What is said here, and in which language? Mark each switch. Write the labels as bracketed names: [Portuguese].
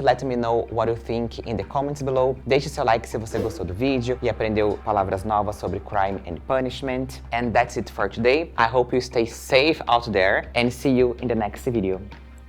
[English] Let me know what you think in the comments below. [Portuguese] Deixe seu like se você gostou do vídeo e aprendeu palavras novas sobre [English] crime and punishment. And that's it for today. I hope you stay safe out there and see you in the next video.